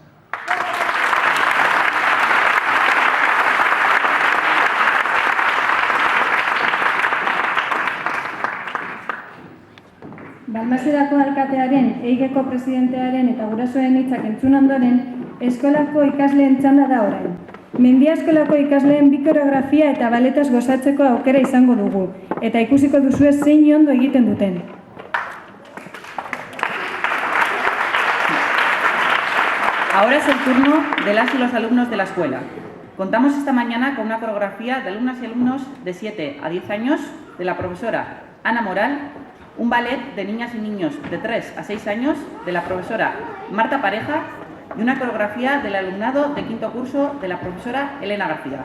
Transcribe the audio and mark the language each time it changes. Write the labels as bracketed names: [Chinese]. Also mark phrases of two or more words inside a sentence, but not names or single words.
[Basque] Balmasedako alkatearen, EIGeko presidentearen eta gurasoen hitzak entzun ondoren, eskolako ikasleen txanda da orain. Mendia eskolako ikasleen bi koreografia eta baletaz gozatzeko aukera izango dugu, eta ikusiko duzue zein ondo egiten duten. [Spanish] Ahora es el turno de las y los alumnos de la escuela. Contamos esta mañana con una coreografía de alumnas y alumnos de 7 a 10 años de la profesora Ana Moral, un ballet de niñas y niños de 3 a 6 años de la profesora Marta Pareja y una coreografía del alumnado de quinto curso de la profesora Elena García.